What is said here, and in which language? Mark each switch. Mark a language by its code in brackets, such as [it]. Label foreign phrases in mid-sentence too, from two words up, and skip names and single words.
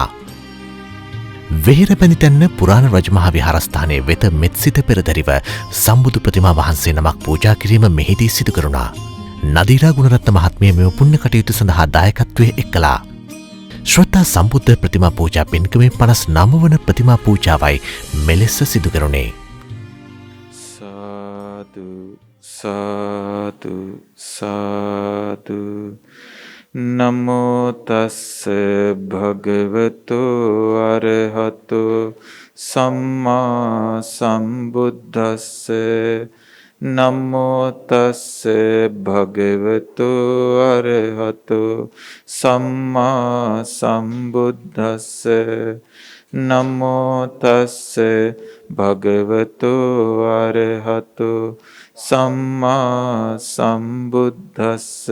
[si] වෙහෙර බැඳිතැන්න පුරාණ රජමහා විහාරස්ථානයේ වෙත මෙත්සිත පෙරදරිව සම්බුදු ප්‍රතිමා වහන්සේ නමක් පූජා කිරීම මෙහිදී සිදු කරුණා. නදීරා ගුණරත්න මහත්මිය මෙම පුණ්‍ය කටයුතු සඳහා දායකත්වයේ එක් කළා. ශ්‍රද්ධා සම්බුද්ධ ප්‍රතිමා පූජා පින්කමේ 59 වන ප්‍රතිමා පූජාවයි මෙලෙස සිදු කරුණේ. සාදු සාදු [pi] නමෝ තස්ස භගවතු අරහතු සම්මා සම්බුද්දස්ස නමෝ තස්ස භගවතු අරහතු සම්මා සම්බුද්දස්ස නමෝ තස්ස භගවතු අරහතු සම්මා සම්බුද්දස්ස